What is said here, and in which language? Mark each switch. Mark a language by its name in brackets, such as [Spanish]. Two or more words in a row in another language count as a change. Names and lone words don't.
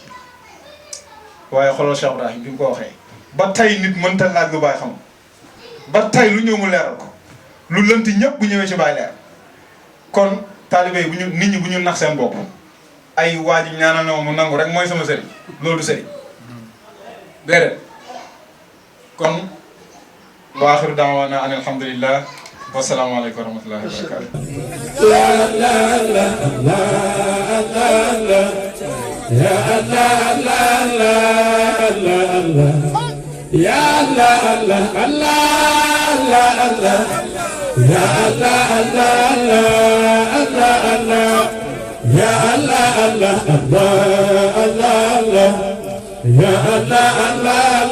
[Wolof] waaye xoolal Cheikh Ibrahim bi mu ko waxee ba tey nit mënta laaj lu bàyyi xam ba tey lu ñëw mu leeral ko lu lënt ñëpp bu ñëwee ci Baay leer kon taalibe yi bu ñu nit ñi bu ñu nax seen bopp ay waa ji ñaanal na ma mu nangu rek mooy sama sëriñ loolu du sëriñ déedéet kon [Arabic] وآخر دعوانا أن الحمد لله والسلام عليكم ورحمة الله وبركاته يا الله الله الله الله يا الله الله الله الله يا الله الله الله الله يا الله الله